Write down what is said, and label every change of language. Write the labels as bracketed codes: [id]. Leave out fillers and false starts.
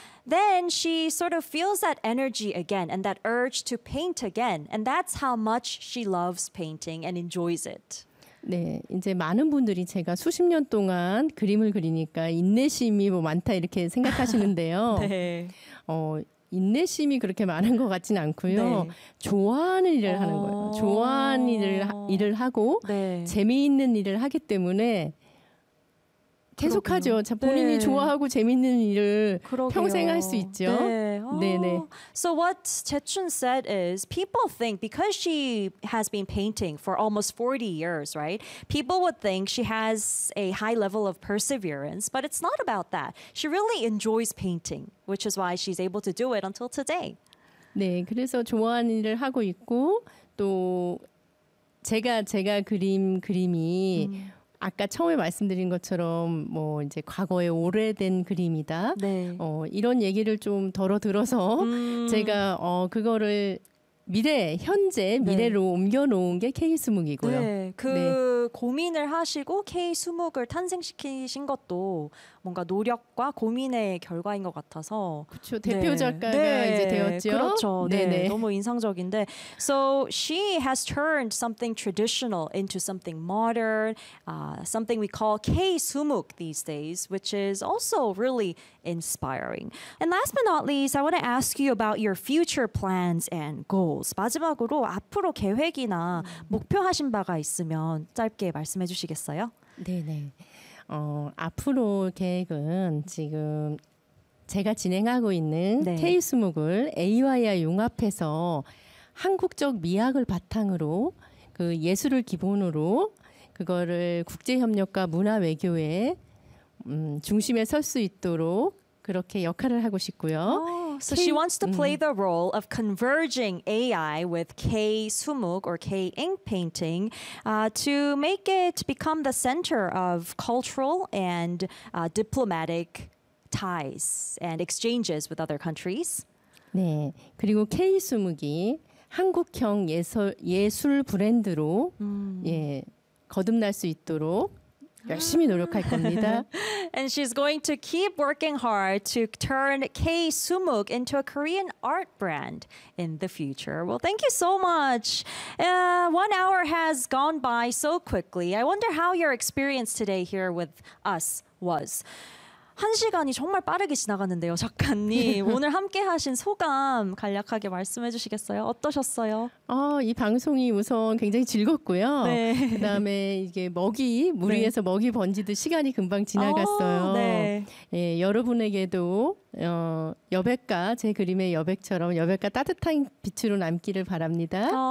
[en] Then she sort of feels that energy again and that urge to paint again. And that's how much she loves painting and enjoys it. [ko] 네, 이제 많은 분들이 제가 수십 년 동안 그림을 그리니까 인내심이 뭐 많다 이렇게 생각하시는데요. 네. 인내심이 그렇게 많은 것 같지는 않고요. 네. 좋아하는 일을 하는 거예요. 좋아하는 일을 하고 네. 재미있는 일을 하기 때문에 계속하죠. 본인이 네. 좋아하고 재밌는 일을 그러게요. 평생 할 수 있죠. 네. 네, 네. [en] So what Jaechun said is people think because she has been painting for almost 40 years, right? People would think she has a high level of perseverance, but it's not about that. She really enjoys painting, which is why she's able to do it until today. [ko] 네, 그래서 좋아하는 일을 하고 있고 또 제가 그림 그림이 아까 처음에 말씀드린 것처럼 뭐 이제 과거의 오래된 그림이다. 네. 이런 얘기를 좀 덜어 들어서 제가 그거를 현재 미래로 네. 옮겨놓은 게 K20이고요. 네, 그 네. 고민을 하시고 K20을 탄생시키신 것도 뭔가 노력과 고민의 결과인 것 같아서 그렇죠. 대표 네. 작가가 네. 이제 되었죠. 그렇죠. 네, 네. 너무 인상적인데 [en] So she has turned something traditional into something modern, something we call K20 these days, which is also really inspiring. And last but not least, I want to ask you about your future plans and goals. [ko] 마지막으로 앞으로 계획이나 목표하신 바가 있으면 짧게 말씀해 주시겠어요? 네네. 앞으로 계획은 지금 제가 진행하고 있는 네. K20을 AYI 융합해서 한국적 미학을 바탕으로 그 예술을 기본으로 그거를 국제협력과 문화외교의 중심에 설 수 있도록 그렇게 역할을 하고 싶고요. [en] So she wants to play the role of converging AI with K-sumuk or K-ink painting to make it become the center of cultural and diplomatic ties and exchanges with other countries. [ko] 네, 그리고 K-sumuk이 한국형 예술 브랜드로 예, 거듭날 수 있도록 열심히 노력할 겁니다. [en] And she's going to keep working hard to turn K Sumuk into a Korean art brand in the future. Well, thank you so much. 1 hour has gone by so quickly. I wonder how your experience today here with us was. [ko] 한 시간이 정말 빠르게 지나갔는데요, 작가님. 오늘 함께 하신 소감 간략하게 말씀해 주시겠어요? 어떠셨어요? 이 방송이 우선 굉장히 즐겁고요. 네. 그다음에 이게 먹이, 무리해서 네. 먹이 번지듯 시간이 금방 지나갔어요. 네. 예, 여러분에게도 여백과 제 그림의 여백처럼 여백과 따뜻한 빛으로 남기를 바랍니다.